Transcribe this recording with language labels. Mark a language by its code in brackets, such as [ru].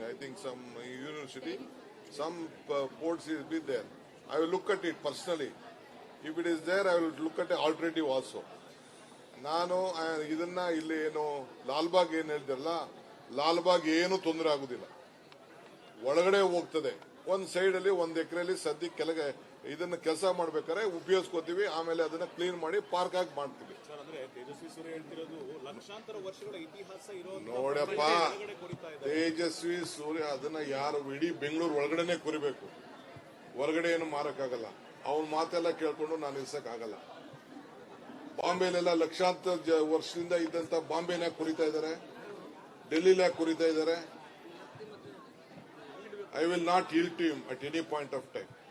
[en] I think some university, some ports will be there. I will look at it personally. If it is there, I will look at an alternative also. [kn] ನಾನು ಇದನ್ನ ಇಲ್ಲಿ ಏನು ಲಾಲ್ಬಾಗ್ ಏನ್ ಹೇಳ್ತಿರಲ್ಲ, ಲಾಲ್ಬಾಗ್ ಏನು ತೊಂದರೆ ಆಗುದಿಲ್ಲ, ಒಳಗಡೆ ಹೋಗ್ತದೆ. ಒಂದ್ ಸೈಡ್ ಅಲ್ಲಿ 1 ಎಕರೆಯಲ್ಲಿ ಸದ್ಯಕ್ಕೆ ಕೆಳಗೆ ಇದನ್ನ ಕೆಲಸ ಮಾಡ್ಬೇಕಾದ್ರೆ ಉಪಯೋಗಿಸ್ಕೋತೀವಿ, ಆಮೇಲೆ ಅದನ್ನ ಕ್ಲೀನ್ ಮಾಡಿ ಪಾರ್ಕ್ ಆಗಿ ಮಾಡ್ತೀವಿ. ತೇಜಸ್ವಿ ಸೂರ್ಯ ಹೇಳ್ತಿರೋದು ಲಕ್ಷಾಂತರ ವರ್ಷಗಳ ಇತಿಹಾಸ ಇರೋ ನೋಡಪ್ಪ, ತೇಜಸ್ವಿ ಸೂರ್ಯ ಅದನ್ನ ಯಾರು ಇಡೀ ಬೆಂಗಳೂರು ಒಳಗಡೆನೆ ಕುರಿಬೇಕು, ಹೊರಗಡೆ ಏನು ಮಾರಕ್ಕಾಗಲ್ಲ. ಅವನ ಮಾತೆಲ್ಲ ಕೇಳ್ಕೊಂಡು ನಾನು ನಿಲ್ಸಕ್ ಆಗಲ್ಲ. ಬಾಂಬೆಲೆಲ್ಲ ಲಕ್ಷಾಂತರ ವರ್ಷದಿಂದ ಇದ್ದಂತ ಬಾಂಬೆನ ಕುರಿತಾ ಇದ್ದಾರೆ, ಡೆಲ್ಲಿಲ ಕುರಿತಾ ಇದ್ದಾರೆ. [en] I will not yield to him at any point of time.